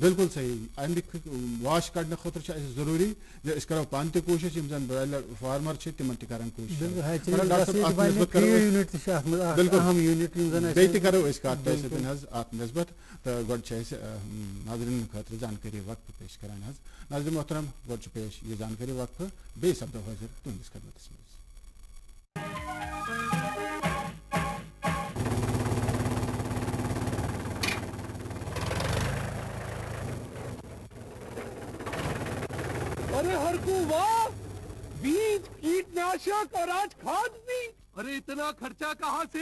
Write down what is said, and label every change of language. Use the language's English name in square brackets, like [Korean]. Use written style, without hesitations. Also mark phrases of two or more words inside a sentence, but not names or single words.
[Kashmiri] بالکل صحیح اَمیُک واش کڑنہٕ خٲطرٕ چھُ اَسہِ ضروٗری زِ أسۍ کرو پانہٕ تہِ کوٗشِش یِم زن [English] broiler farmer [Kashmiri] چھِ تِمن تہِ کرن کوٗشِش بیٚیہِ تہِ کرو أسۍ کتھ تۄہہِ سۭتۍ حظ اَتھ نسبت تہٕ گۄڈٕ چھِ أسۍ ناظریٖنن خٲطرٕ زانکٲری وقفہٕ پیش کران حظ ناظریٖن محترم گۄڈٕ چھُ پیش یہِ زانکٲری وقفہٕ بیٚیہِ سپدو حٲضِر تُہنٛدِس خدمتس منٛز [Hindi] अरे हरकू वाह बीज कीटनाशक और आज खाद भी अरे इतना खर्चा कहाँ से